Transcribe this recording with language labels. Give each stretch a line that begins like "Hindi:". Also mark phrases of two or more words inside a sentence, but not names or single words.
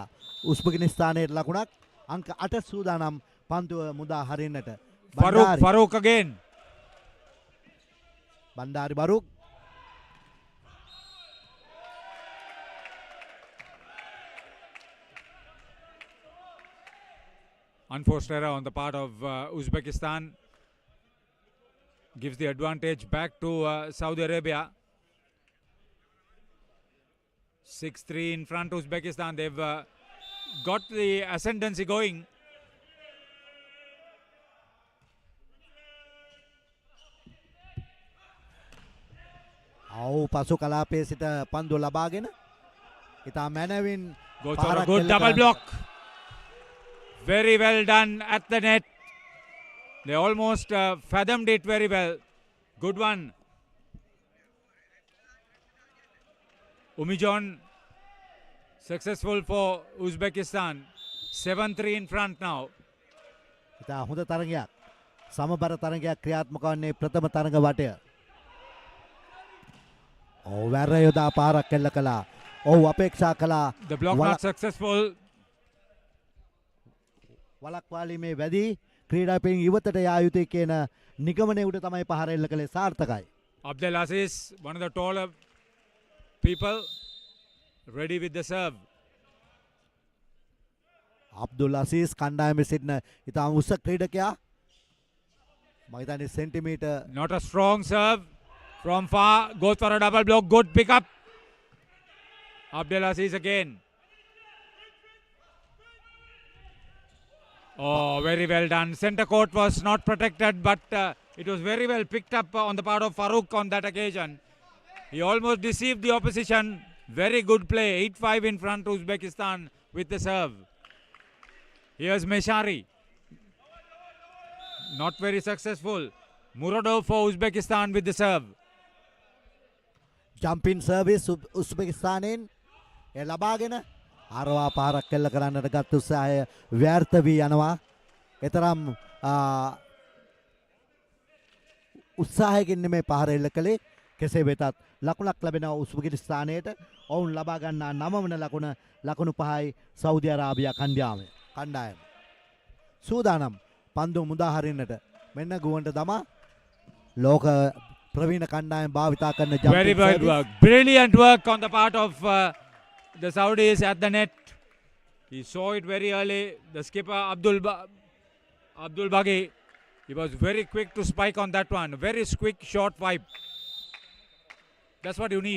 Sinhala: උස්බෙකිස්තානයේ ලකුණක් අංක 8 සූදානම් පන්දුව මුදා හරින්නට.
English: Farooq again. Bandari Baruch. Unforced error on the part of Uzbekistan. Gives the advantage back to Saudi Arabia. 6-3 in front Uzbekistan. They've got the ascendancy going.
Sinhala: පසු කලාපයේ සිට පන්දු ලබාගෙන ඉතා මැනවින්
English: goes for a good double block. Very well done at the net. They almost fathomed it very well. Good one. Umijon successful for Uzbekistan. 7-3 in front now.
Sinhala: ඉතා හොඳ තරගයක්. සමබර තරගයක් ක්‍රියාත්මක වන්නේ ප්‍රථම තරග වටය. වැර යොදා පාරක් කෙල්ල කළා. අපේක්ෂා කළා.
English: The block not successful.
Sinhala: වලක්වාලීමේ වැඩි ක්‍රීඩාපින් ඉවතට යා යුතුයි කියන නිගමනය උඩ තමයි පහර එල්ල කළේ. සාර්ථකයි.
English: Abdel Aziz, one of the taller people, ready with the serve.
Sinhala: අබ්දුල් අසීස් කණ්ඩායමේ සිටින ඉතාම උස ක්‍රීඩකයා. මම හිතන්නේ සෙන්ටිමීටර්
English: Not a strong serve from far. Goes for a double block. Good pick up. Abdel Aziz again. Oh, very well done. Center court was not protected, but it was very well picked up on the part of Farooq on that occasion. He almost deceived the opposition. Very good play. 8-5 in front to Uzbekistan with the serve. Here's Meshari. Not very successful. Muradov for Uzbekistan with the serve. Jumping service
Sinhala: උස්බෙකිස්තානයෙන් ලබාගෙන අරවා පාරක් කෙල්ල කරන්නට ගත් උත්සාහය ව්‍යර්ථ වී යනවා. එතරම් උත්සාහයකින් නෙමෙයි පහර එල්ල කළේ. කෙසේ වෙතත් ලකුණක් ලැබෙනවා උස්බෙකිස්තානයට. ඔවුන් ලබා ගන්නා 9 වන ලකුණු 5යි සෞදි අරාබියා කණ්ඩායම. සූදානම් පන්දු මුදා හරින්නට. මෙන්න ගුවන්ට දමා ලෝක ප්‍රවීණ කණ්ඩායම භාවිතා කරන jumping
English: very good work. Brilliant work on the part of the Saudis at the net. He saw it very early. The skipper Abdul Baghi, he was very quick to spike on that one. Very quick short swipe. That's what you need.